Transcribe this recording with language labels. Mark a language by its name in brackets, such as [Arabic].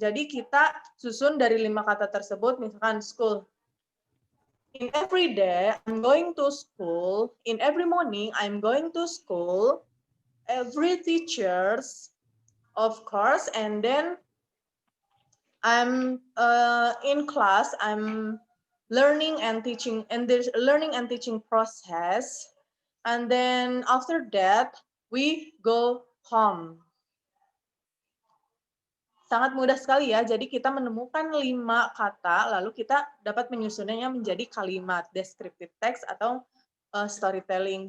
[Indonesian] Jadi kita susun dari 5 kata tersebut, misalkan school. [English] In every day, I'm going to school. In every morning, I'm going to school. Every teachers, of course, and then I'm in class. I'm learning and teaching, and there's a learning and teaching process. And then after that, we go home. [Indonesian] Sangat mudah sekali ya, jadi kita menemukan 5 kata, lalu kita dapat menyusunnya menjadi kalimat, descriptive text atau storytelling.